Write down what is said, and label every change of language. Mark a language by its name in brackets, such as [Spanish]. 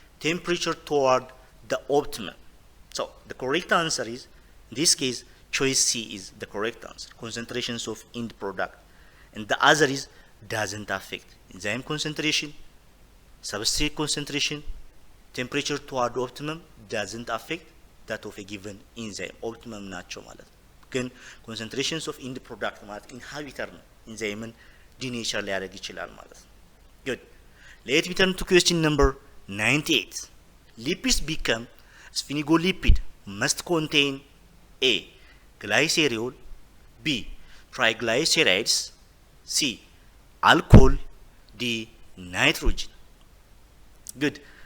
[English] Temperature toward the optimum. So the correct answer is, in this case, choice C is the correct answer, concentrations of end product. And the other is doesn't affect enzyme concentration, substrate concentration, temperature toward optimum doesn't affect that of a given enzyme. [Amharic] Optimum ናቸው ማለት ነው። ግን [English] concentrations of end product [Amharic] ማለት inhibitor ነው enzyme denature ሊያደርግ ይችላል ማለት ነው። Good. [English] Let me turn to question number 98. Lipids become sphingolipid must contain A. Glycerol, B. Triglycerides, C. Alcohol, D. Nitrogen. Good.